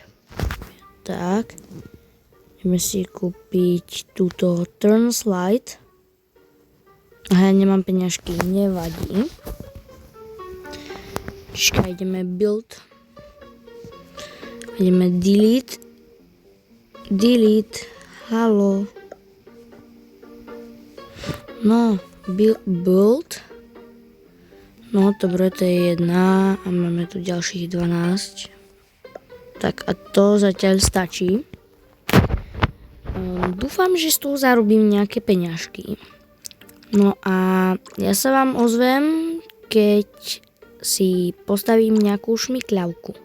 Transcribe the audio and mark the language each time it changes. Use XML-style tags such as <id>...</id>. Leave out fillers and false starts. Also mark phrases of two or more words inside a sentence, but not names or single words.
<sk>Tak. Ideme si kúpiť túto</sk> <en>turn slide.</en> <sk>Aha, ja nemám peňažky, nevadí. Čiže ideme build. Ideme delete. Delete. Halo. No, build. No, dobre, to je jedna a máme tu ďalších 12. Tak a to zatiaľ stačí. Dúfam, že z toho zarobím nejaké peňažky. No a ja sa vám ozvem, keď si postavím nejakú šmykľavku.</sk>